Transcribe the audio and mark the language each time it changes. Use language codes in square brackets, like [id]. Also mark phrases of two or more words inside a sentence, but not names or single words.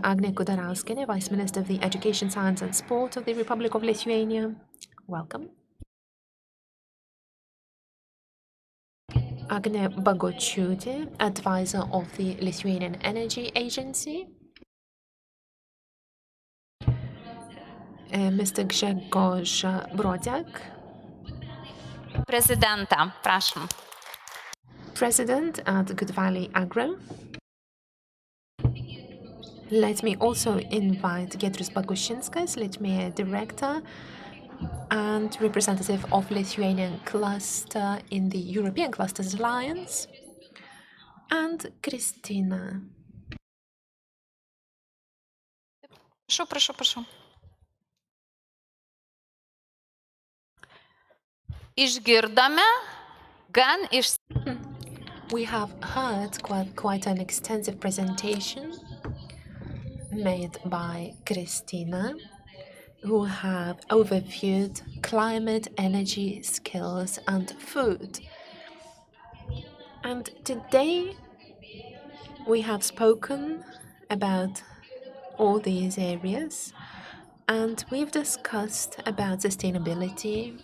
[en] Agne Kudarauskienė, Vice Minister of the Education, Science and Sport of the Republic of Lithuania. Welcome. Agne Bagočiūtė, Advisor of the Lithuanian Energy Agency. Mr. Grzegorz Brodziak. [lt] Prezydenta, prašom. [en] President at Good Valley Agro. Let me also invite Giedrius Bagušinskas, Lithuania Director and representative of Lithuanian cluster in the European Clusters Alliance, and Kristina. [lt] Prašau. Išgirdome gan iš... [en] We have heard quite an extensive presentation made by Kristina. who have overviewed climate, energy, skills, and food. And today we have spoken about all these areas and we've discussed about sustainability.